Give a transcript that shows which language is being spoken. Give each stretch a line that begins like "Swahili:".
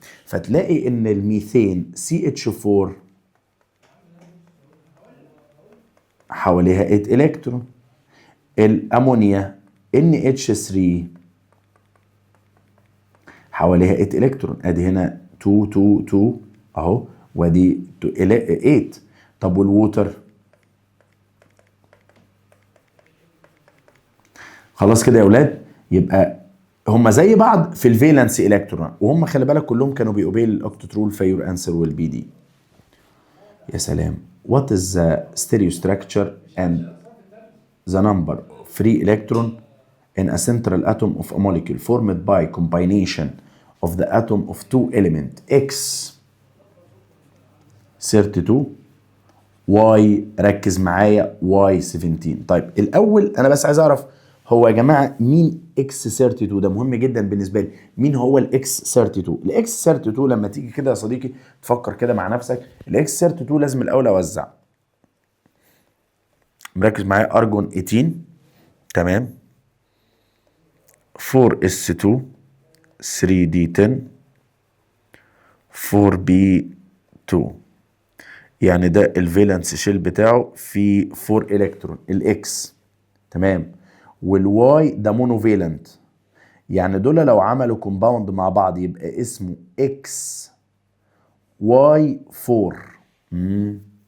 Arabic: فتلاقي ان الميثين CH4 حواليها 8 الكترون، الامونيا NH3 حواليها 8 الكترون، ادي هنا 2 2 2 اهو، وادي 8. طب والووتر؟ خلاص كده يا اولاد، يبقى هم زي بعض في الفالنس الكترون، وهم خلي بالك كلهم كانوا بيوبي الاوكتت رول،
English: Fewer answer will be D.
Arabic: يا سلام.
English: What is the stereo structure and the number of free electron in a central atom of a molecule formed by combination of the atom of two element X 32 Y،
Arabic: ركز معايا
English: Y 17.
Arabic: طيب الأول أنا بس عايز أعرف هو يا جماعة مين X 32؟ ده مهم جدا بالنسبة لي. مين هو الإكس 32؟ الإكس 32 لما تيجي كده يا صديقي تفكر كده مع نفسك، الإكس 32 لازم الأول أوزع. مركز معايا، أرجون 18 تمام، 4s2 3d10 4b2، يعني ده الفالنس شيل بتاعه في 4 الكترون الاكس تمام، والواي ده مونوفالنت، يعني دول لو عملوا كومباوند مع بعض يبقى اسمه اكس واي 4.